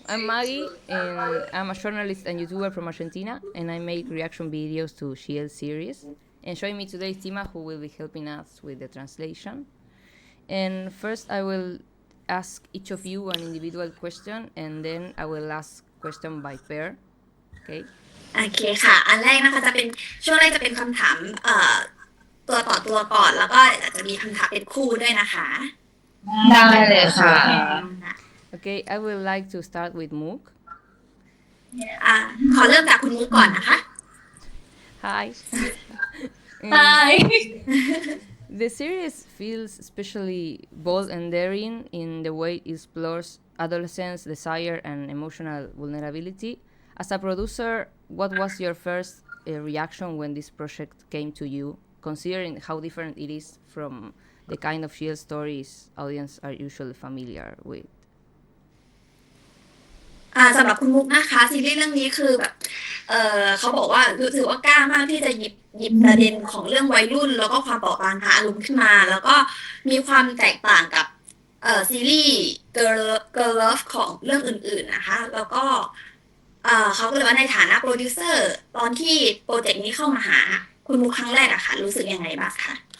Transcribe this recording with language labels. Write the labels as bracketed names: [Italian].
[English] I'm Maggie, and I'm a journalist and YouTuber from Argentina, and I make reaction videos to Shield series. And joining me today is Tima, who will be helping us with the translation. And first, I will ask each of you an individual question, and then I will ask question by pair. Okay? [Thai] โอเคค่ะอันแรกนะคะจะเป็นช่วงแรกจะเป็นคำถามตัวต่อตัวก่อนแล้วก็อาจจะมีคำถามเป็นคู่ด้วยนะคะ ได้เลยค่ะ [English] Okay, I would like to start with Mook. [Thai] ขอเริ่มจากคุณมุกก่อนนะคะ [English] Hi. Hi. The series feels especially bold and daring in the way it explores adolescents' desire and emotional vulnerability. As a producer, what was your first reaction when this project came to you, considering how different it is from the kind of Shield stories audience are usually familiar with? [Thai] สำหรับคุณมุกนะคะซีรีส์เรื่องนี้คือแบบเขาบอกว่ารู้สึกว่ากล้ามากที่จะหยิบประเด็นของเรื่องวัยรุ่นแล้วก็ความเปราะบางทางอารมณ์ขึ้นมาแล้วก็มีความแตกต่างกับซีรีส์ Girl Love ของเรื่องอื่นๆนะคะแล้วก็เขาก็เลยว่าในฐานะโปรดิวเซอร์ตอนที่โปรเจกต์นี้เข้ามาหาคุณมุกครั้งแรกอะค่ะรู้สึกยังไงบ้างคะ